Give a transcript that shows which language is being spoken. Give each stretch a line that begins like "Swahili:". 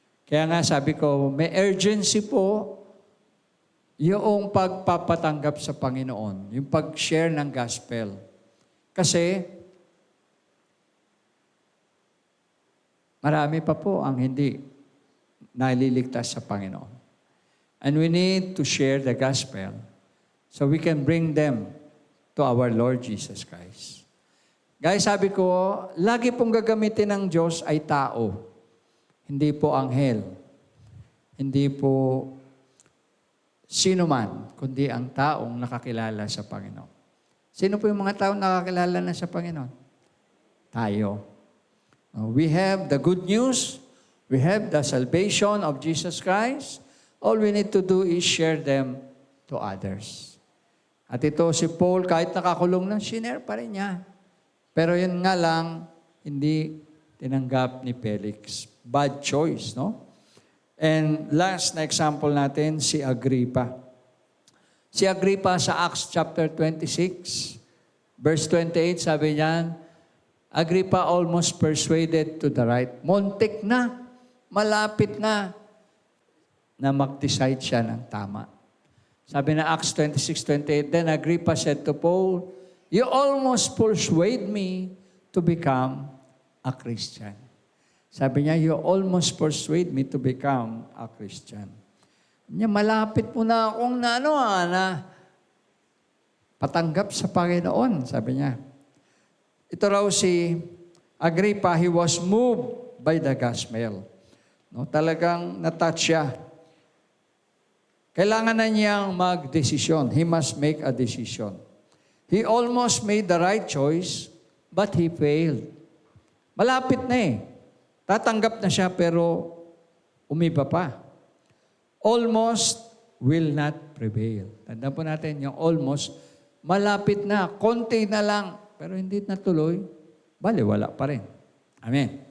Filipino: Kaya nga sabi ko, may urgency po yung pagpapatanggap sa Panginoon, yung pag-share ng gospel. Kasi, marami pa po ang hindi naliligtas sa Panginoon.
English: And we need to share the gospel so we can bring them to our Lord Jesus Christ.
Filipino: Guys, sabi ko, lagi pong gagamitin ng Diyos ay tao. Hindi po anghel. Hindi po sino man, kundi ang taong nakakilala sa Panginoon. Sino po yung mga taong nakakilala na sa Panginoon? Tayo.
English: We have the good news. We have the salvation of Jesus Christ. All we need to do is share them to others.
Filipino: At ito si Paul, kahit nakakulong na, sinare pa rin niya. Pero yun nga lang, hindi tinanggap ni Felix.
English: Bad choice, no? And last na example natin, si Agrippa. Si Agrippa sa Acts chapter 26, verse 28,
Filipino: sabi niya,
English: Agrippa almost persuaded to the right.
Filipino: Muntik na, malapit na mag-decide siya ng tama. Sabi na
English: Acts 26:28, then Agrippa said to Paul, you almost persuade me to become a Christian.
Filipino: Sabi niya,
English: you almost persuade me to become a Christian.
Filipino: Niya, malapit mo na akong na patanggap sa Panginoon, sabi niya. Ito raw si
English: Agrippa, he was moved by the gospel.
Filipino: No, talagang natouch siya. Kailangan na niyang mag-desisyon.
English: He must make a decision. He almost made the right choice, but he failed.
Filipino: Malapit na eh. Tatanggap na siya pero umiba pa.
English: Almost will not prevail.
Filipino: Tandaan po natin yung almost, malapit na, konti na lang, pero hindi natuloy, bali wala pa rin. Amen.